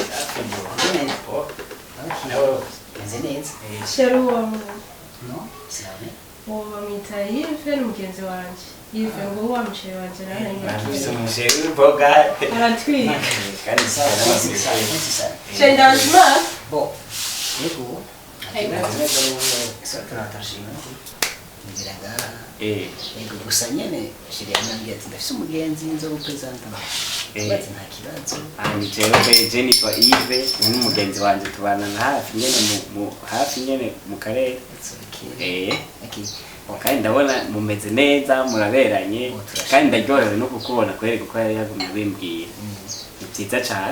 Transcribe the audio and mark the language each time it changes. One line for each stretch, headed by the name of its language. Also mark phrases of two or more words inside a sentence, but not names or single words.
Rundi: sheri wawe
Portuguese: No? Sabe?
Rundi: uwo bamwita Yves n'umugenzi wanje Yves ngo wa musheri wanje nawe aratwika sheri ndazima
Portuguese: Bom, eu só que ela tá chegando.
Rundi: Ego gusa nyene shiri yanambwiye ati ndafise umugenzi nzo gupresenta bati nta kibazo ani jewe Jennifer Yves n'umugenzi wanje tubana na hafi nyene mu hafi nyene mu karere kandi ndabona mumeze neza muraberanye kandi ndaryohewe no kukubona kweri kuko yari yagumye bimbwira
Kinyarwanda: ni byiza cyane